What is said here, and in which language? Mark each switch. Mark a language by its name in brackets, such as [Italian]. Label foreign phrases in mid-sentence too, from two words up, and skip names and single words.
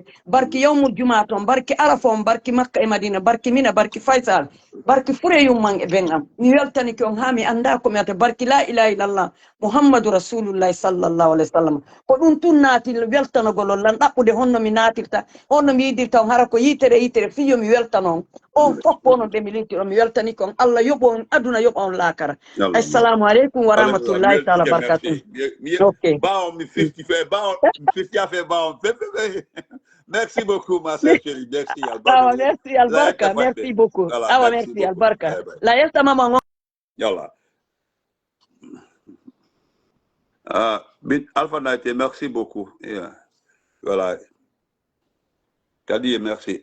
[Fula] barki [Arabic] يوم الجمعة [Fula] ton barki arafa on barki Makka e Madina barki Mina barki Faysal barki Fureyum man e ɓen am mi weltanike on ha mi anda komi ata barki [Arabic] لا إله إلا الله محمد رسول الله صلى الله عليه وسلم [Fula] ko ɗum tun naati weltanogol lan ɗaɓɓude honno mi naatirta honno mi yidirta on hara ko yitere fiyo mi weltanon on fof onon ɓe mi lintiɗon mi weltani kon Allah yoɓo on aduna yoɓa on laakara [Arabic] السلام عليكم ورحمة الله تعالى بركاته [Fula] ok baon mi firti fe baon mi firti a fe baon [French] merci beaucoup ma sœur chérie merci [Fula] awa merci albarka [French] merci beaucoup [Fula] awa merci albarka la yestamama yalla Alpha Naïté, [French] merci beaucoup. Voilà. Kadi, merci.